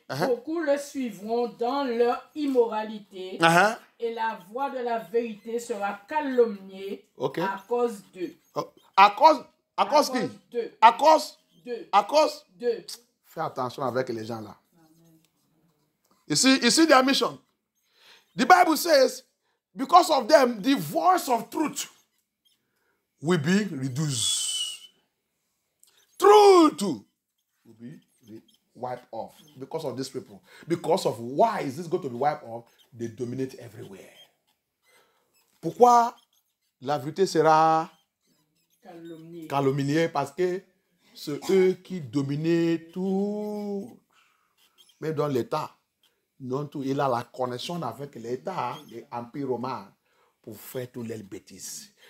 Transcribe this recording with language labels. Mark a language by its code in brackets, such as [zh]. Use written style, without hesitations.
[fr] Beaucoup le suivront dans leur immoralité et la voix de la vérité sera calomniée à cause d'eux. À cause qui? À cause d'eux. Fais attention avec les gens là. [en] You see their mission. The Bible says, because of them, the voice of truth will be reduced. Truth will be wiped off because of these people. Because of why is this going to be wiped off? They dominate everywhere. [fr] Pourquoi la vérité sera calomniée? Parce que c'est eux qui dominent tout. Même dans l'État. Non, tout, il a la connexion avec l'État, l'Empire romain, pour faire toutes les bêtises.